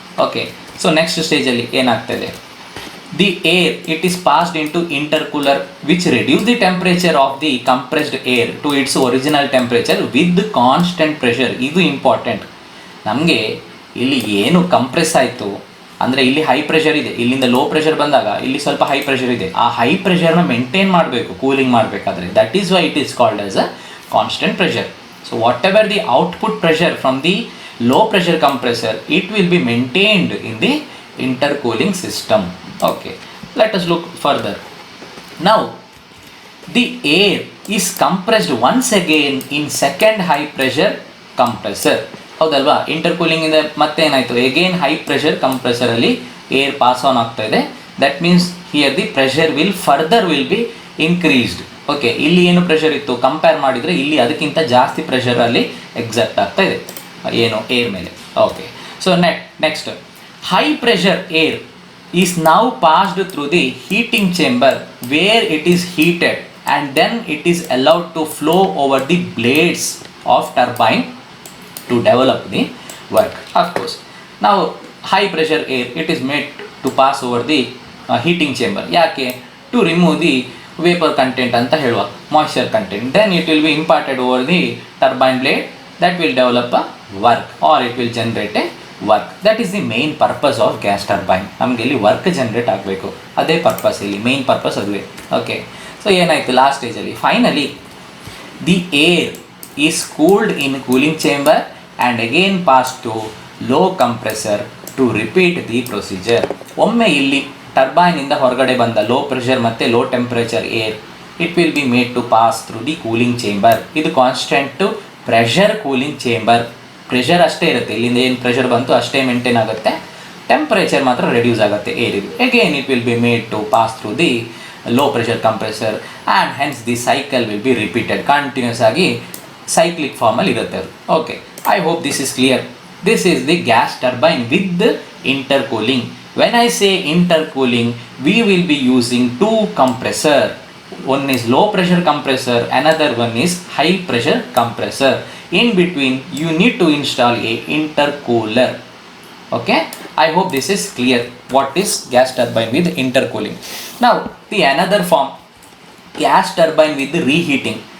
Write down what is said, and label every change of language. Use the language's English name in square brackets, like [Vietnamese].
[English] okay, so next [Kannada] ಸ್ಟೇಜಲ್ಲಿ ಏನಾಗ್ತದೆ, [English] The air it is passed into intercooler which reduce the temperature of the compressed air to its original temperature with constant pressure. [Kannada] ಇದು important. ನಮಗೆ ಇಲ್ಲಿ ಏನು compress ಆಯಿತು ಅಂದರೆ ಇಲ್ಲಿ ಹೈ ಪ್ರೆಷರ್ ಇದೆ, ಇಲ್ಲಿಂದ ಲೋ ಪ್ರೆಷರ್ ಬಂದಾಗ ಇಲ್ಲಿ ಸ್ವಲ್ಪ ಹೈ ಪ್ರೆಷರ್ ಇದೆ. ಆ ಹೈ ಪ್ರೆಷರ್ನ ಮೇಂಟೈನ್ ಮಾಡಬೇಕು ಕೂಲಿಂಗ್ ಮಾಡಬೇಕಾದ್ರೆ. [English] That is why it is called as a constant pressure. So whatever the output pressure from the low pressure compressor, it will be maintained in the intercooling system. Okay, let us look further. Now the air is compressed once again in second high pressure compressor. [Kannada] ಹೌದಲ್ವಾ? ಇಂಟರ್ಕೂಲಿಂಗ್ ಇಂದ ಮತ್ತೆ ಏನಾಯಿತು, again high pressure compressor ಅಲ್ಲಿ air pass on ಆಗ್ತಾ ಇದೆ. [English] That means here the pressure will be increased. [Kannada] Okay, ಇಲ್ಲಿ ಏನು pressure ಇತ್ತು ಕಂಪೇರ್ ಮಾಡಿದರೆ ಇಲ್ಲಿ ಅದಕ್ಕಿಂತ ಜಾಸ್ತಿ ಪ್ರೆಷರ್ ಅಲ್ಲಿ ಎಕ್ಸರ್ಟ್ ಆಗ್ತಾ ಇದೆ ಏನು ಏರ್ ಮೇಲೆ. [English] Okay, so next high pressure air is now passed through the heating chamber where it is heated and then it is allowed to flow over the blades of turbine to develop the work. Of course ನಾವು high pressure air it is made to pass over the heating chamber. [Kannada] ಯಾಕೆ? [English] to remove the vapour content [Kannada] ಅಂತ ಹೇಳುವ, [English] Moisture content. Then it will be imparted over the turbine blade. That will develop a work or it will generate a work. That is the main purpose of gas turbine. [Kannada] ನಮಗೆ ಇಲ್ಲಿ work generate ಆಗಬೇಕು, ಅದೇ purpose, ಇಲ್ಲಿ main purpose ಅದುವೇ. [English] okay, so [Kannada] ಏನಾಯಿತು last ಸ್ಟೇಜಲ್ಲಿ [English] Finally the air is cooled in cooling chamber and again pass to low compressor to repeat the procedure. [Kannada] ಒಮ್ಮೆ ಇಲ್ಲಿ ಟರ್ಬೈನಿಂದ ಹೊರಗಡೆ ಬಂದ ಲೋ ಪ್ರೆಷರ್ ಮತ್ತು low temperature air [English] It will be made to pass through the cooling chamber. [Kannada] ಇದು constant pressure cooling chamber. Pressure ಅಷ್ಟೇ ಇರುತ್ತೆ, ಇಲ್ಲಿಂದ ಏನು ಪ್ರೆಷರ್ ಬಂತು ಅಷ್ಟೇ ಮೇಂಟೈನ್ ಆಗುತ್ತೆ, ಟೆಂಪ್ರೇಚರ್ ಮಾತ್ರ ರೆಡ್ಯೂಸ್ ಆಗುತ್ತೆ ಏರಿದು. [English] Again it will be made to pass through the low pressure compressor and hence the cycle will be repeated. [Kannada] Continuous ಆಗಿ ಸೈಕ್ಲಿಕ್ ಫಾರ್ಮಲ್ಲಿ ಇರುತ್ತೆ ಅದು. Okay, [English] I hope this is clear. This is the gas turbine with intercooling. When I say intercooling we will be using two compressor. One is low pressure compressor, another one is high pressure compressor. In between you need to install a intercooler. Okay, I hope this is clear what is gas turbine with intercooling. Now the another form, gas turbine with reheating.